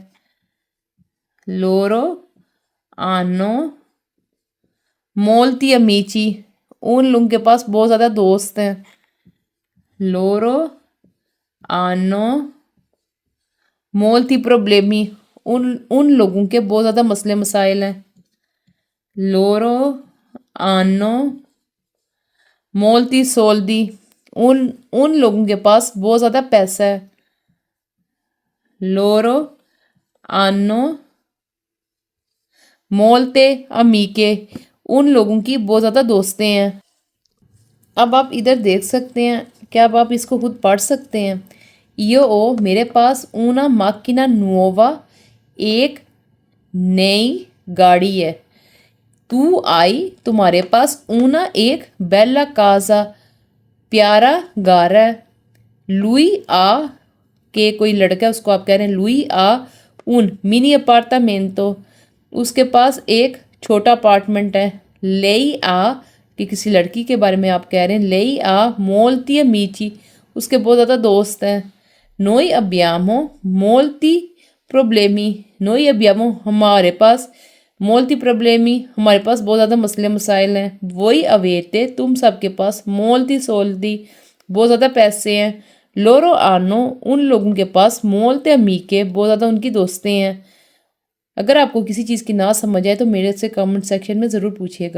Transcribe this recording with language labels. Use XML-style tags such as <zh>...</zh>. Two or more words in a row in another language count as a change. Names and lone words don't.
<it>loro hanno molti amici,</it> <hi>उन लोगों के पास बहुत ज़्यादा दोस्त हैं।</hi> <it>loro hanno molti problemi,</it> <hi>उन लोगों के बहुत ज़्यादा मसले मसाइल हैं।</hi> <it>loro hanno molti soldi,</it> <hi>उन लोगों के पास बहुत ज़्यादा पैसा है।</hi> <it>loro hanno molte amiche,</it> <hi>उन लोगों की बहुत ज़्यादा दोस्तें हैं। अब आप इधर देख सकते हैं, क्या अब आप इसको खुद पढ़ सकते हैं?</hi> <it>io o</it> <hi>मेरे पास</hi> <it>una macchina nuova</it> <hi>एक नई गाड़ी है।</hi> <it>tu hai</it> <hi>तुम्हारे पास una एक</hi> <it>bella casa</it> <hi>प्यारा घर है।</hi> <it>lui ha</it> <hi>के कोई लड़का है उसको आप कह रहे हैं</hi> <it>lui ha un mini appartamento</it> <hi>उसके पास एक छोटा अपार्टमेंट है।</hi> <it>lei ha</it> <hi>कि किसी लड़की के बारे में आप कह रहे हैं</hi> <it>lei ha molti amici</it> <hi>उसके बहुत ज़्यादा दोस्त हैं।</hi> <it>noi abbiamo molti problemi noi abbiamo</it> <hi>हमारे पास</hi> <it>molti problemi</it> <hi>हमारे पास बहुत ज़्यादा मसले मसाइल हैं।</hi> <it>voi avete</it> <hi>तुम सबके पास</hi> <it>molti soldi</it> <hi>बहुत ज़्यादा पैसे हैं।</hi> <it>loro hanno</it> <hi>उन लोगों के पास</hi> <it>molte amiche</it> <hi>बहुत ज़्यादा उनकी दोस्तें हैं। अगर आपको किसी चीज़ की ना समझ आए तो मेरे से कमेंट सेक्शन में ज़रूर पूछिएगा।</hi>